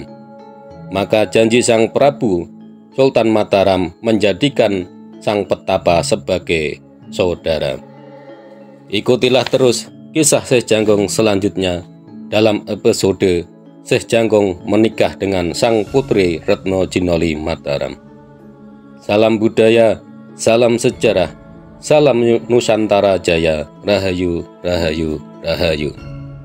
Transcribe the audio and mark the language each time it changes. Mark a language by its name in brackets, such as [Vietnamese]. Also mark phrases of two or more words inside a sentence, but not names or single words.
[Indonesian] Maka janji sang Prabu Sultan Mataram menjadikan sang petapa sebagai saudara. Ikutilah terus kisah Syekh Jangkung selanjutnya dalam episode Syekh Jangkung menikah dengan sang putri Retno Jinoli Mataram. Salam budaya, salam sejarah, salam Nusantara Jaya, Rahayu, Rahayu, Rahayu.